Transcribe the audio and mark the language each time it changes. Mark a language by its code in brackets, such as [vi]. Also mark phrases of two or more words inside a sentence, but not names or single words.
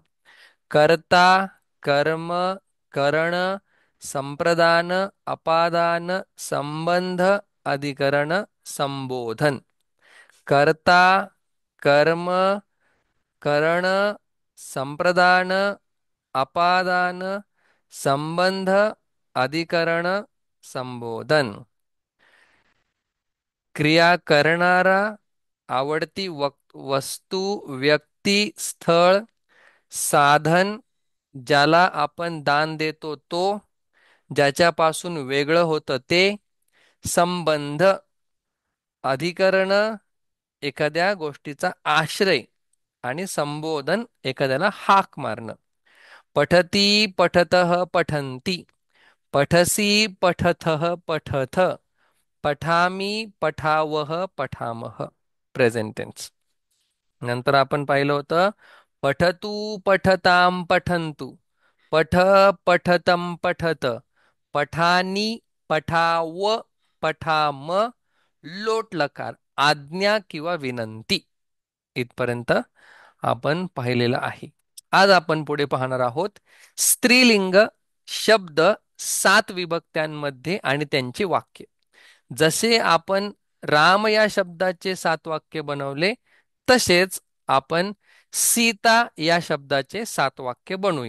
[sa] कर्ता कर्म करण संप्रदान अपादान संबंध अधिकरण संबोधन। कर्ता कर्म करण संप्रदान अपादान संबंध अधिकरण संबोधन। [mr] क्रिया करणारा आवडती वस्तू व्यक्ती स्थळ साधन ज्याला आपण दान देतो तो ज्याच्यापासून वेगळं होतं ते संबंध अधिकरण एखाद्या गोष्टीचा आश्रय आणि संबोधन एखाद्याला हाक मारणं. [sa] पठती पठतः पठन्ति पठसी पठतः पठथ पठामी पठावह पठामह. [en] present tense. [mr] नंतर आपण पाहिलं होतं [sa] पठतु पठताम पठन्तु पठ पठतम पठत पठानी पठाव पठाम [mr] लोट लकार आज्ञा किंवा विनंती इथपर्यंत आपण पाहिलेलं आहे. आज आपण पुढे पाहणार आहोत स्त्रीलिंग शब्द 7 विभक्त्यांमध्ये आणि त्यांची वाक्य. जसे आपण राम या शब्दाचे 7 वाक्य बनवले तसेच आपण सीता या शब्दाचे 7 वाक्य बनवूया.